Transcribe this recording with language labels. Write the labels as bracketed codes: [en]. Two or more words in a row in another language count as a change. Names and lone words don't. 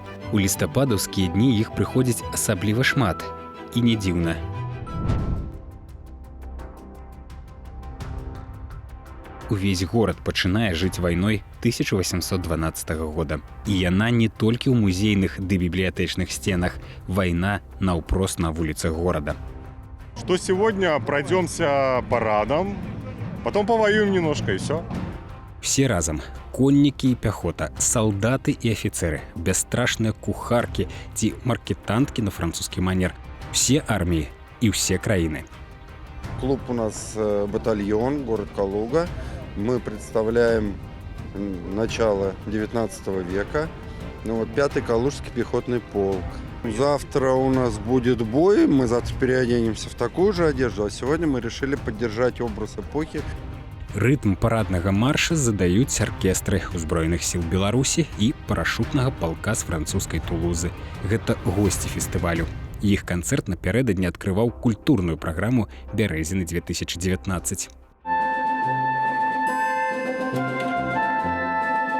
[be] У лістападаўскія дні іх прыходзіць асабліва шмат. І не дзіўна. Увесь горад пачынае жыць вайной 1812 года. І яна не толькі ў музейных ды бібліятэчных сценах. Вайна наўпрост на вуліцах горада. [ru] Что сегодня пройдемся парадом, потом повоюем немножко и все. Все разом. [be] Коннікі і пяхота, салдаты і афіцэры, бясстрашныя кухаркі ці маркетанткі на французскі манер. Все арміі і ўсе краіны. [ru] Клуб у нас батальон, город Калуга. Мы представляем начало 19 века. 5-й Калужский пехотный полк. Завтра у нас будет бой, мы завтра переоденемся в такую же одежду, а сегодня мы решили поддержать образ эпохи. [be] Рытм параднага марша задаюць аркестры ўзброеных сіл Беларусі і парашутнага палка з французскай Тулузы. Гэта госці фестывалю. Іх канцэрт напярэдадні адкрываў культурную праграму «Бярэзіны 2019».